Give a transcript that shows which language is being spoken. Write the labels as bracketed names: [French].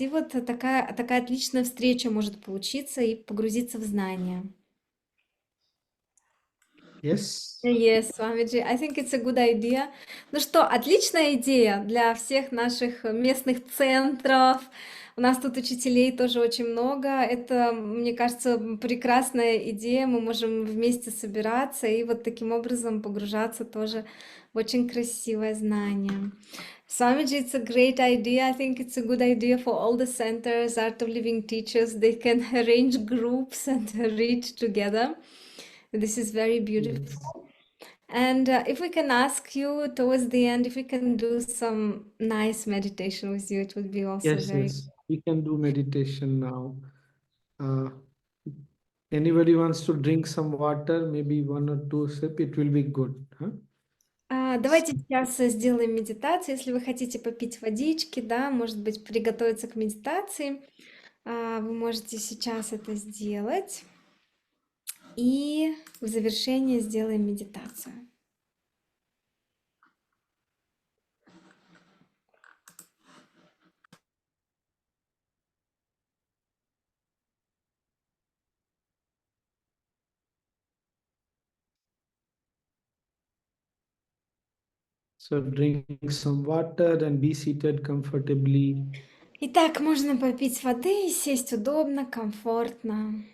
[Russian] И вот такая отличная встреча может получиться и погрузиться в знания. [English] Yes. Yes, Swamiji, I think it's a good idea. [Russian] Ну что, отличная идея для всех наших местных центров. У нас тут учителей тоже очень много. Это, мне кажется, прекрасная идея. Мы можем вместе собираться и вот таким образом погружаться тоже в очень красивое знание. [English] Swamiji, it's a great idea. I think it's a good idea for all the centers, Art of Living teachers. They can arrange groups and read together. This is very beautiful. Yes. And if we can ask you towards the end, if we can do some nice meditation with you, it would be also Yes, very. yes. We can do meditation now. Uh, Anybody wants to drink some water, maybe 1 or 2 sip, it will be good. Huh? [Russian] Давайте сейчас сделаем медитацию. Если вы хотите попить водички, да, может быть, приготовиться к медитации, вы можете сейчас это сделать. И в завершение сделаем медитацию. [English] So drink some water and be seated comfortably. [Russian] Итак, можно попить воды и сесть удобно, комфортно.